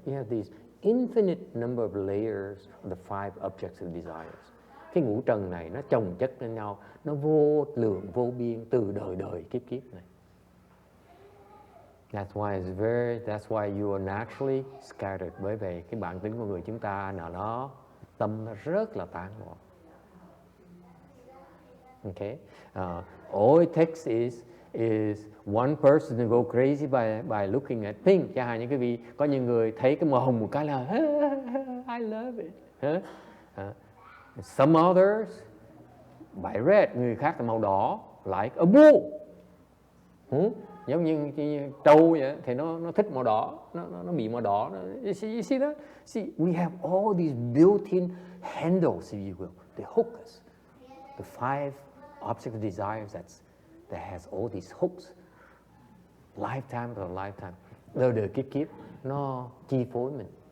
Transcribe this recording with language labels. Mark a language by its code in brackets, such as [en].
[en] You have these infinite number of layers of the five objects of desires. [vi] Cái ngũ trần này nó chồng chất lên nhau, nó vô lượng vô biên từ đời kiếp này. [en] That's why you are naturally scattered. [vi] Bởi vì cái bản tính của người chúng ta là nó tâm nó rất là tán loạn. [en] Okay, all it takes is one person to go crazy by looking at pink. [vi] Chẳng hạn như quý vị có những người thấy cái màu hồng một cái là [en] I love it. Some others by red, [vi] người khác là màu đỏ, [en] like a bull. [vi] Giống như trâu vậy, thì nó thích màu đỏ, nó bị màu đỏ. [en] You see that? See, we have all these built-in handles, if you will. They hook us. The five objects of desires that has all these hooks. Lifetime after lifetime. [vi] Đời kiếp nó chi phối mình.